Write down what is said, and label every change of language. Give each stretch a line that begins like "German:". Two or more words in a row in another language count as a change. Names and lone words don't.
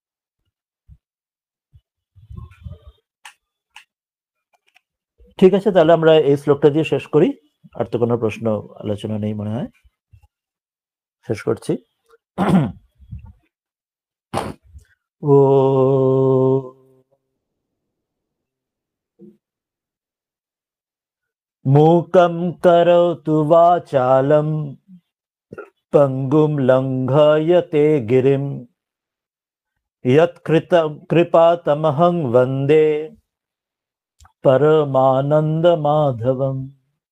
Bangla: ঠিক আছে, তাহলে আমরা এই শ্লোকটা দিয়ে শেষ করি। আর তো কোনো প্রশ্ন আলোচনা নেই মনে হয়, শেষ করছি।
Sanskrit: ও मूकं करोतु वाचालं पंगुं लंघयते गिरिं यत्कृपातमहं वन्दे परमानन्दमाधवम्।